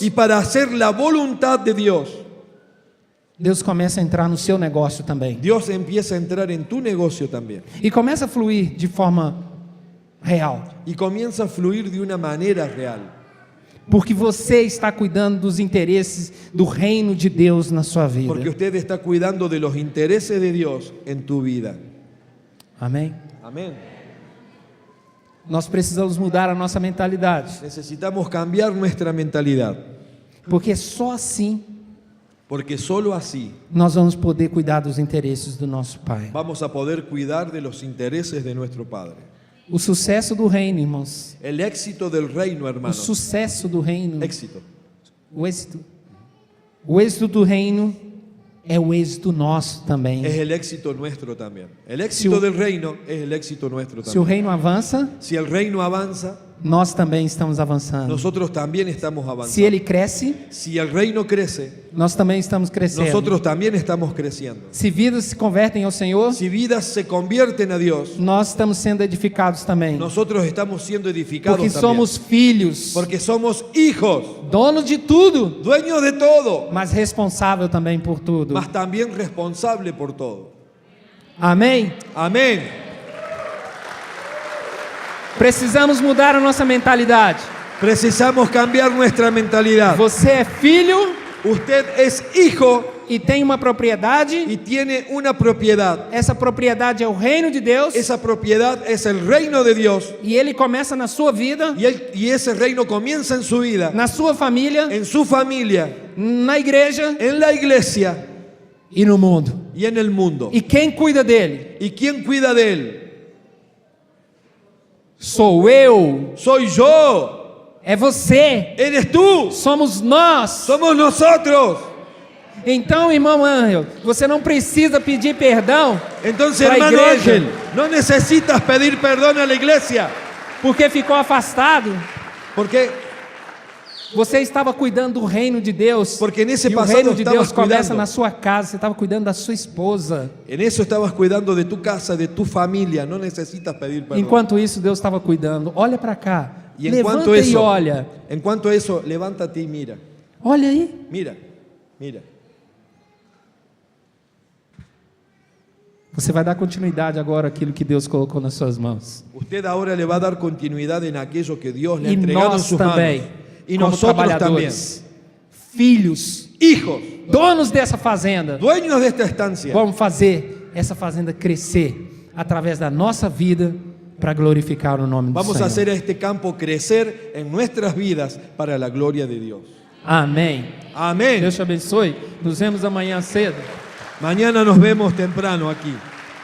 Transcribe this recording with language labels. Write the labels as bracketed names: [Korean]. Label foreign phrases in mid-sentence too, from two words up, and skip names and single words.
[Spanish] y para hacer la voluntad de Dios, [Portuguese] Deus começa a entrar no seu negócio também. [Spanish] Dios empieza a entrar en tu negocio también. [Portuguese] E começa a fluir de forma real. [Spanish] Y comienza a fluir de una manera real. [Portuguese] Porque você está cuidando dos interesses do reino de Deus na sua vida. [Spanish] Porque usted está cuidando de los intereses de Dios en tu vida. [Portuguese] Amém? [Spanish] Amén. [Portuguese] Nós precisamos mudar a nossa mentalidade, [Spanish] Necesitamos cambiar nuestra mentalidad, [Portuguese] porque só assim [Spanish] porque solo así [Portuguese] nós vamos poder cuidar dos interesses do nosso Pai. [Spanish] vamos a poder cuidar de los intereses de nuestro Padre. [Portuguese] O sucesso do reino, irmãos, [Spanish] El éxito del reino, [Portuguese] o [Spanish] hermanos. [Portuguese] sucesso do reino, [Spanish] Éxito. [Portuguese] o êxito do reino é o êxito nosso também. [Spanish] Es el éxito nuestro también. El éxito del reino es el éxito nuestro [Portuguese] Se o [Spanish] también. [Portuguese] reino avança, [Spanish] Si el reino avanza, [Portuguese] nós também estamos avançando. [Spanish] nosotros también estamos [Portuguese] Se [Spanish] avanzando. [Portuguese] ele cresce, [Spanish] Si el reino crece, [Portuguese] nós também estamos crescendo. [Spanish] nosotros también estamos creciendo. [Portuguese] Se vidas se convertem ao Senhor, [Spanish] Si vidas se convierten a Dios, [Portuguese] nós estamos sendo edificados também. [Spanish] nosotros estamos siendo edificados [Portuguese] Porque [Spanish] también. [Portuguese] somos filhos, [Spanish] Porque somos hijos, [Portuguese] donos de tudo, [Spanish] dueños de todo, [Portuguese] mas responsável também por tudo. [Spanish] mas también responsable por todo. [Portuguese] Amém? [Spanish] Amén. [Portuguese] Precisamos mudar a nossa mentalidade. [Spanish] Precisamos cambiar nuestra mentalidad. [Portuguese] Você é filho [Spanish] Usted es hijo [Portuguese] e tem uma propriedade. [Spanish] y tiene una propiedad. [Portuguese] Essa propriedade é o reino de Deus. [Spanish] Esa propiedad es el reino de Dios [Portuguese] E ele começa na sua vida, [Spanish] y ese reino comienza en su vida, [Portuguese] na sua família, [Spanish] en su familia, [Portuguese] na igreja [Spanish] en la iglesia [Portuguese] e no mundo. [Spanish] y en el mundo. [Portuguese] E quem cuida dele? [Spanish] ¿Y quién cuida de él? [Portuguese] Sou eu. [Spanish] Soy yo. [Portuguese] É você. [Spanish] Eres tú. [Portuguese] Somos nós. [Spanish] Somos nosotros. [Portuguese] Então, irmão Ángel, você não precisa pedir perdão [Spanish] Entonces, [Portuguese] para a [Spanish] hermano [Portuguese] igreja, [Spanish] Ángel, no necesitas pedir perdón a la iglesia, [Portuguese] porque ficou afastado. [Spanish] porque [Portuguese] Você estava cuidando do reino de Deus. Porque nesse e o passado reino de [Spanish] estabas [Portuguese] Deus começa [Spanish] cuidando. [Portuguese] na sua casa. Você estava cuidando da sua esposa. [Spanish] en eso estabas cuidando de tu casa, de tu familia, no necesitas pedir perdón. [Portuguese] Enquanto isso, Deus estava cuidando. Olha para cá. [Spanish] Y en [Portuguese] Levanta [Spanish] cuanto, [Portuguese] e [Spanish] eso, [Portuguese] olha. [Spanish] en cuanto a eso, levántate y mira, [Portuguese] Olha aí. [Spanish] mira, mira. [Portuguese] Você vai dar continuidade agora àquilo que Deus colocou nas suas mãos. [Spanish] Usted ahora le va a dar continuidad en aquello que Dios le ha [Portuguese] E [Spanish] entregado en [Portuguese] nós [Spanish] sus [Portuguese] também, [Spanish] manos. Y [Portuguese] como [Spanish] nosotros también, [Portuguese] trabalhadores, filhos, [Spanish] hijos, [Portuguese] donos dessa fazenda, [Spanish] dueños de esta estancia, [Portuguese] vamos fazer essa fazenda crescer através da nossa vida para glorificar o nome do [Spanish] vamos [Portuguese] Senhor. [Spanish] a hacer a este campo crecer en nuestras vidas para la gloria de Dios. [Portuguese] Amém. [Spanish] Amén. [Portuguese] Deus te abençoe. Nos vemos amanhã cedo. [Spanish] Mañana nos vemos temprano aquí.